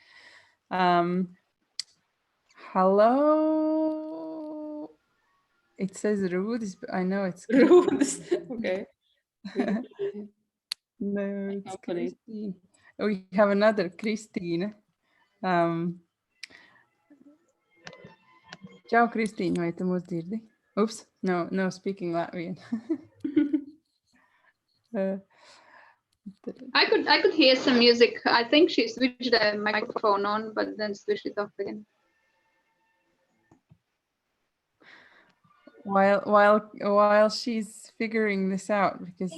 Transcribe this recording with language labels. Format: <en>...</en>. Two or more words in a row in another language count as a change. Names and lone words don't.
<en>Hello. It says Rudis, but I know it's Rules. Okay. no, it's Company. Christine. We have another Christine. Ciao Christine,</en> <lv>vai te mūs dzirdi?</lv> <en>Oops, no speaking Latvian. Uh, I could hear some music. I think she switched the microphone on, but then switched it off again. while she's figuring this out, because</en>